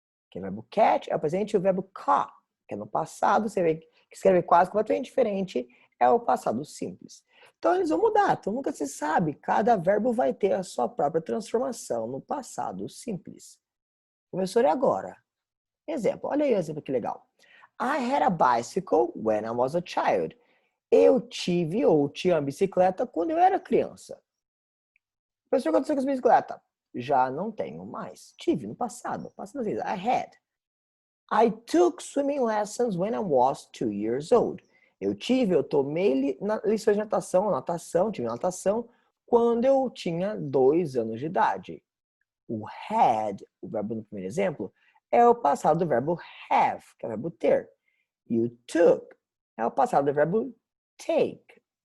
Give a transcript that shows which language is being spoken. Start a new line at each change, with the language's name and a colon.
Portuguese: Que é o verbo catch é o presente, e o verbo caught, que é no passado, você vê que escreve quase completamente diferente, é o passado simples. Então eles vão mudar, então nunca se sabe, cada verbo vai ter a sua própria transformação no passado simples. Professor, e agora? Exemplo, olha aí o exemplo que legal.
English: I had a bicycle when I was a child.
Portuguese: Eu tive ou tinha uma bicicleta quando eu era criança. Professor, o que aconteceu com essa bicicleta? Já não tenho mais. Tive no passado. Passado vezes.
English: I had. I took swimming lessons when I was 2 years old.
Portuguese: Eu tomei lições de tive natação quando eu tinha 2 anos de idade. O had, o verbo no primeiro exemplo, é o passado do verbo have, que é o verbo ter. E o took é o passado do verbo take.